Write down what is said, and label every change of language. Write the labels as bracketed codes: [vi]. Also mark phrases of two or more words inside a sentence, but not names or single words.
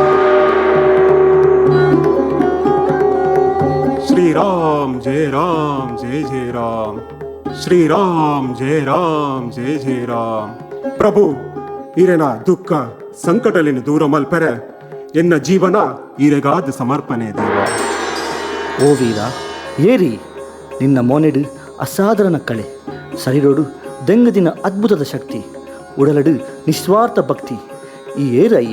[hi] श्री राम जय राम जय जय राम श्री राम जय राम जय जय राम [tcy] ಪ್ರಭು ಈರೆನ ದುಃಖ ಸಂಕಟಲಿನ ದೂರ ಮಲ್ಪೆರೆ ಎನ್ನ ಜೀವನ ಈರೆಗಾದ ಸಮರ್ಪಣೆ ದೇವ. ಓ ವೀರ ಏರಿ ನಿನ್ನ ಮೋನೆಡು ಅಸಾಧಾರಣ ಕಳೆ ಸರಿರೋಡು ದೆಂಗದಿನ ಅದ್ಭುತದ ಶಕ್ತಿ ಉಡಲಡು ನಿಸ್ವಾರ್ಥ ಭಕ್ತಿ ಈ ಏರಯ್ಯ.